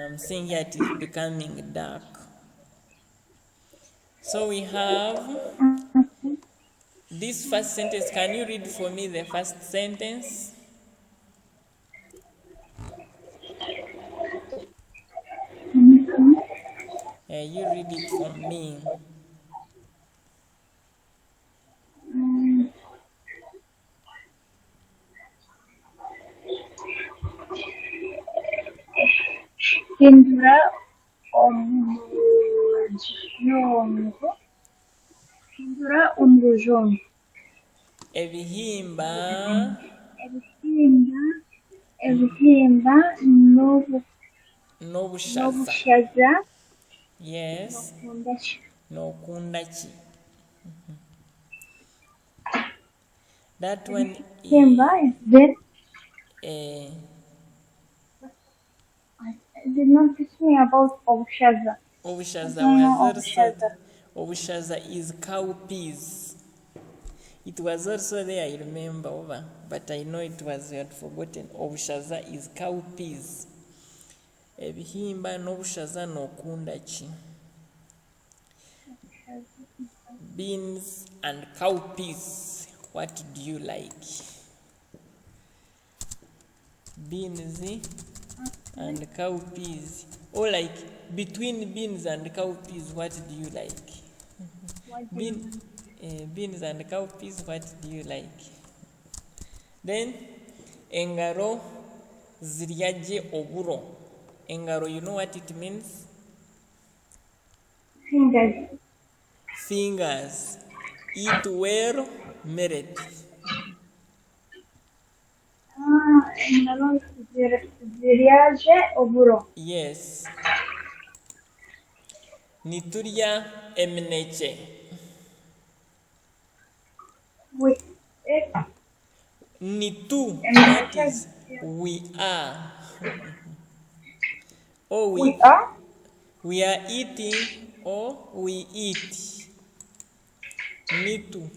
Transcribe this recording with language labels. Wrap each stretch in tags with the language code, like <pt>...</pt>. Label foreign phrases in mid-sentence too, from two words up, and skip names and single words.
<en>I'm seeing here it is becoming dark. So we have this first sentence. Can you read for me the first sentence? You read it for me.</en> <nyn>Hindura umuryango. Hindura umuryango. Ebihimba. Ebihimba n'obushaza. Yes. Nokunda ki.</nyn> <en>That one Ebihimba is there. Did not teach me about obushaza. Obushaza was also obushaza is cowpeas. It was also there, I remember, but I know it was, you had forgotten. Obushaza is cowpeas.</en> <nyn>Ebihimba n'obushaza nokunda ki.</nyn> <en>Beans and cowpeas. What do you like? Beans and cowpeas. Or like between beans and cowpeas, what do you like? Beans and cowpeas, what do you like?</en> <nyn>Then engaro ziryaje oburo. Engaro,</nyn> <en>you know what it means? Fingers. Eat well, merit.</en> <nyn>Engaro ziryaje oburo. Yes. Niturya emineke.</nyn> <en>Wait. Nitu, that is we are. Oh, We are? We are eating or we eat.</en> <nyn>Nitu.</nyn>